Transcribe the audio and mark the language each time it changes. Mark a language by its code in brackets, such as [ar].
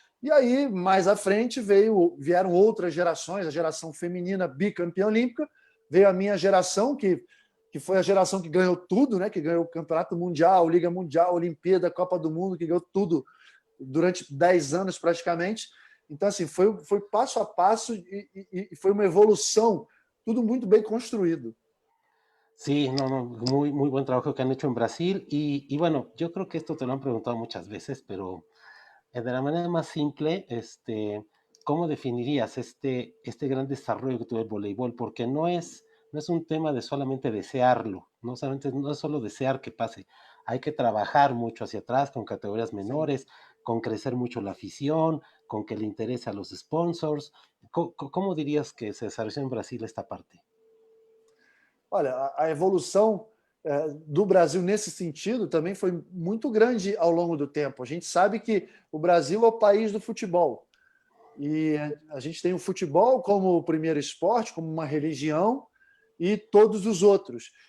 [pt] E aí, mais à frente, vieram outras gerações, a geração feminina bicampeã olímpica, veio a minha geração, que foi a geração que ganhou tudo, né? Que ganhou o Campeonato Mundial, Liga Mundial, Olimpíada, Copa do Mundo, que ganhou tudo durante 10 anos praticamente. Então, assim, foi passo a passo e foi uma evolução tudo muito bem construído. [es] Sí, no, no, muy, muy buen trabajo que han hecho en Brasil. Y bueno, yo creo que esto te lo han preguntado muchas veces, pero de la manera más simple, ¿cómo definirías este gran desarrollo que tuvo el voleibol? Porque no es un tema de solamente desearlo, no es solo desear que pase, hay que trabajar mucho hacia atrás con categorías [pt] Sim. [es] menores, con crecer mucho la afición, con que le interese a los sponsors. ¿Cómo dirías que se desarrolló en Brasil esta parte? [pt] Olha, a evolução do Brasil nesse sentido também foi muito grande ao longo do tempo. A gente sabe que o Brasil é o país do futebol. E a gente tem o futebol como o primeiro esporte, como uma religião, e todos os outros.